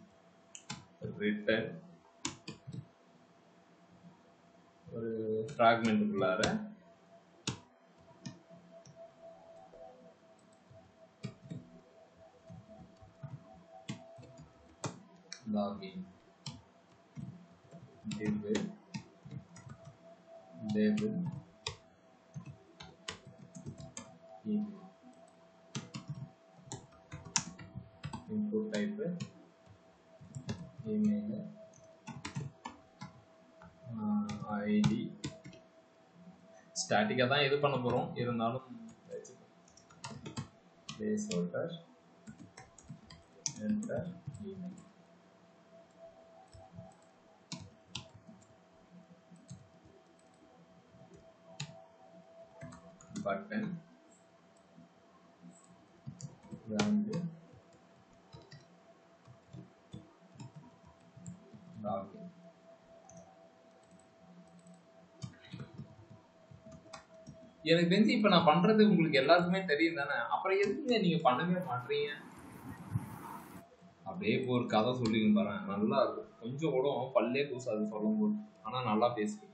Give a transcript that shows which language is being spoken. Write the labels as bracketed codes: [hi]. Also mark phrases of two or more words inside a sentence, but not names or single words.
[ta] ரிட்டன் ஒரு ஃப்ராக்மெண்ட்டுக்குள்ளார [en] லாகின் div label email input type email [ta] id ஸ்டாட்டிக்கா தான் இது பண்ண போறோம், இருந்தாலும் [en] placeholder enter email button value login. [ta] எனக்கு தெரிஞ்சு இப்ப நான் பண்றது உங்களுக்கு எல்லாருக்குமே தெரியும் தானே, அப்புறம் எதுக்குங்க நீங்க பண்ணவே மாட்டீங்க? அப்படியே ஒரு கதை சொல்லிங்க பாரு, நல்லா இருக்கும். கொஞ்சம் கூட பல்லே கூசாது சொல்லும் போது, ஆனா நல்லா பேசுவீங்க.